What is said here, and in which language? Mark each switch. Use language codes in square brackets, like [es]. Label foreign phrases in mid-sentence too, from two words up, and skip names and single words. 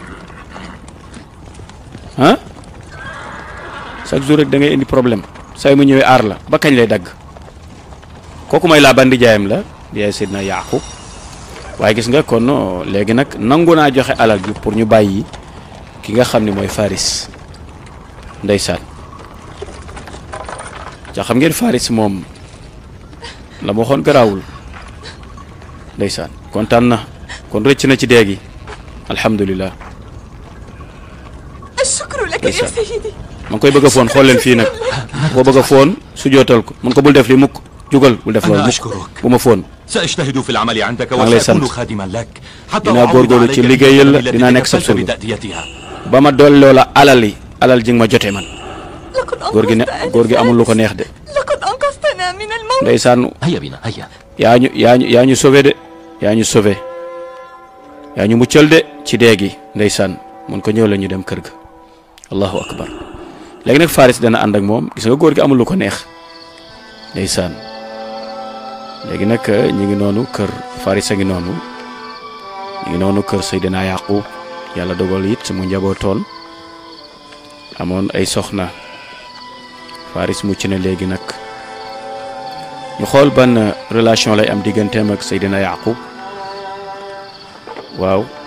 [fr] chaque jour [wo] rek da ngay indi problème say mu ñëwee aar la ba kañ lay dagg kooku may Laabaan di jaayam la di yaay Seydina Yaaqub waaye gis nga kon léegi nag nangu naa joxe alal bi pour ñu bàyyi ki nga xam ne mooy Faris ndeysaan ca xam ngeen Faris moom la ma waxoon garaawul ndeysaan kontaan na kon rëcc na ci déegi alhamdulillah. [ar] الشكر لك يا سيدي. [wo] ma ngi koy bëgg a foon xool leen fii nag ko bëgg a foon su jootal ko mun ko bul def li mukk jugal bul def loolu mukk bu ma foon. [ar] سأجتهد في العمل عندك [wo] maa ngi lay sant [ar] وسأكون خادما لك حتى [wo] dinaa góorgóorlu ci liggéeyal la dinaa nekk sa surga [ar] بتأديتها. [wo] ba ma dolloo la alal ji nga ma jotee man. góor gi amul lu ko neex de. [ar] لقد أنقذتنا من الموت. [wo] ndeysaan [ar] هيا بنا هيا. [wo] yaa ñu sauvé de yaa ñu sauvé yaa ñu muccal de ci dee gi ndeysaan mun ko ñëw la ñu dem kër ga [ar] الله أكبر. [wo] léegi nag Faris dana ànd ak moom gis nga góor gi amul lu ko neex ndeysaan léegi nag ñu ngi noonu kër Faris a ngi noonu ñu ngi noonu kër Seydina Yaqub yàlla dogal it mu njabootoon amoon ay soxna Faris mucc na léegi nag ñu xool ban relation lay am digganteem ak Seydina Yaqub waaw